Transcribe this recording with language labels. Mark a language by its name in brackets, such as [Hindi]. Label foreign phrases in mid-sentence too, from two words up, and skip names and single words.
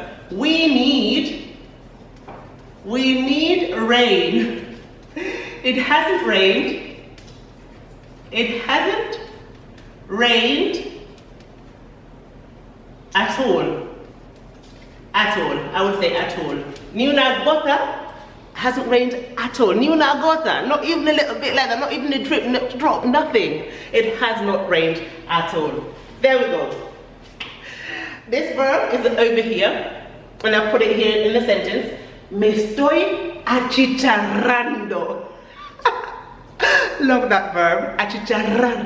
[English] We need rain. It hasn't rained. It hasn't rained at all. At all. I would say at all. [Spanish] Ni una gota [English] hasn't rained at all. [Spanish] Ni una gota, [English] not even a little bit like that, not even a drop, nothing. It has not rained at all. There we go. This verb is over here, and I put it here in the sentence. [Spanish] Me estoy achicharrando. [English] Love that verb, achicharrar.